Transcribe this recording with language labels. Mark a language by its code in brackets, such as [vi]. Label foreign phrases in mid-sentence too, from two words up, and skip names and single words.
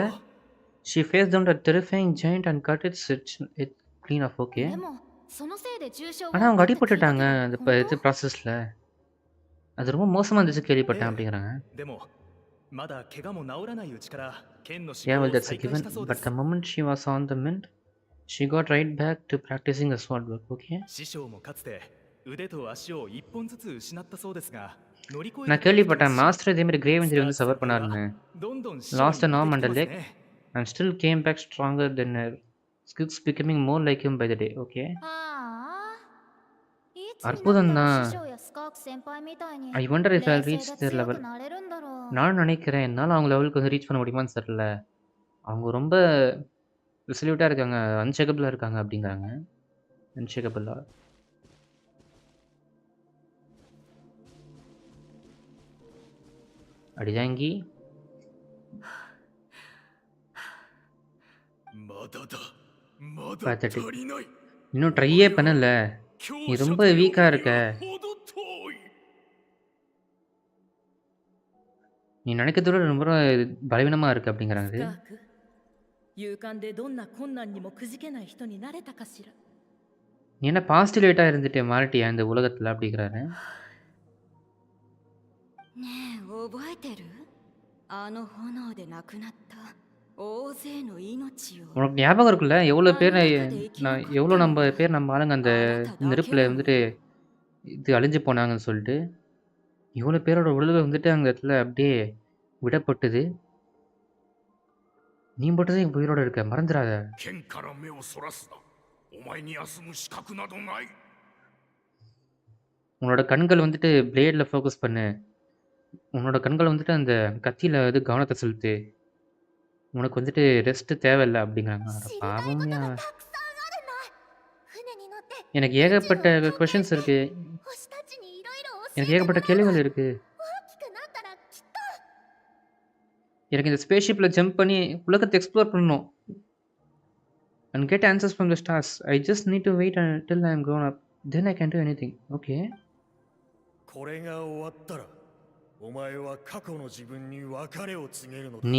[en] She faced down a terrifying giant and cut its clean off. Okay. [ja] でもそのせいで重傷 [ta] ஆனா [ja] が [ta] அவங்க [ja] あったって聞いた [ta] அடிபட்டுட்டாங்க [ja] けど [ta] அந்த [ja] 本当 [ta] இது ப்ராசஸ்ல. அது ரொம்ப மோசமா இருந்துச்சு கேள்விப்பட்டேன் அப்படிங்கிறாங்க. [ja] でもまだ怪我も治らないうちから剣の修 [en] Yeah, [ja] 行 [en] well [ja] を [en] that's a [ja] 再開 [en] given. [ja] したそうで [en] But [ja] す [en] the moment she was on the mend, she got right back to practicing the sword work. Okay. [ja] 師匠もかつて腕と足を一本ずつ失ったそうですが乗り越え [ta] நான் [ja] て [ta] கேள்விப்பட்டேன் மாஸ்டர் இதே மாதிரி [en] grave injury [ta] வந்து சஃபர் பண்ணாருன்னு. [ja] どんどん師 [en] Lost [ja] 匠 [en] an [ja] に似 [en] arm [ja] て [en] and [ja] きて [en] a [ja] ます [en] leg [ja] ね [en] and still came back stronger than her. Skirk's becoming more like him by the day. Okay. [ja] ああいつになったら [ta] அற்புதம் [ja] 師 [ta] தான். [ja] 匠やスカーク先輩みたいに [en] I wonder if [ja] 冷 [en] I'll [ja] 静 [en] reach [ja] で [en] their [ja] 強 [en] level. [ja] くなれるんだろう [ta] நான் நினைக்கிறேன் என்னால் அவங்க லெவலுக்கு வந்து ரீச் பண்ண முடியுமான்னு தெரியல. அவங்க ரொம்ப ரிசல்யூட்டாக இருக்காங்க, அன்ஷேக்கபிளாக இருக்காங்க அப்படிங்கிறாங்க. அன்ஷேக்கபிளாக. அடிதாங்கி. [ja] まだだまだ [en] Pathetic. [ja] 足りない [ta] இன்னும் ட்ரையே பண்ணல. நீ [ja] 強者 [ta] ரொம்ப [ja] と呼ぶに [ta] வீக்காக [ja] は [ta] இருக்க. [ja] 程遠い [ta] நீ நினைக்கிறத விட ரொம்ப பலவீனமாக இருக்கு அப்படிங்கிறாங்க. [ja] スカーク勇敢でどんな困難にもくじけない人になれたかしら [ta] நீ என்ன பாசிட்டிவேட்டாக இருந்துட்டு மாறிட்டியா இந்த உலகத்தில் அப்படிங்கிறாரு. [ja] ねえ覚えてるあの炎で亡くなった大勢の命を [ta] உனக்கு ஞாபகம் இருக்குல்ல எவ்வளோ பேர் நம்ம பேர் நம்ம ஆளுங்க அந்த நெருப்பில் வந்துட்டு இது அழிஞ்சு போனாங்கன்னு சொல்லிட்டு இவ்வளோ பேரோட உடல்கள் வந்துட்டு அந்த இடத்துல அப்படியே விடப்பட்டது. நீ மட்டும் தான் என் உயிரோட இருக்க மறந்துடாத. [ja] 剣から目をそらすなお前に休む資格などない [ta] உன்னோட கண்கள் வந்துட்டு பிளேடில் ஃபோக்கஸ் பண்ணு. உன்னோட கண்கள் வந்துட்டு அந்த கத்தியில் வந்து கவனத்தை செலுத்து. உனக்கு வந்துட்டு ரெஸ்ட்டு தேவையில்லை அப்படிங்கிறாங்க. அட [ja] 知りたいこと [ta] பாவம்யா. [ja] がたくさんあるんだ船に乗って [ta] எனக்கு ஏகப்பட்ட கொஷின்ஸ் இருக்கு. [ja] 星たちにいろいろ教え [ta] எனக்கு [ja] ても [ta] ஏகப்பட்ட [ja] らうの [ta] கேள்விகள் இருக்கு. [ja] 大きくなったらきっと [ta] எனக்கு இந்த ஸ்பேஸ்ஷிப்பில் ஜம்ப் பண்ணி உலகத்தை எக்ஸ்ப்ளோர் பண்ணணும். [en] And get answers from the stars. I just need to wait until I am grown up. Then I can do anything. Okay. [ja] これが終わったらお前は過去の自分に別れを告げるのだ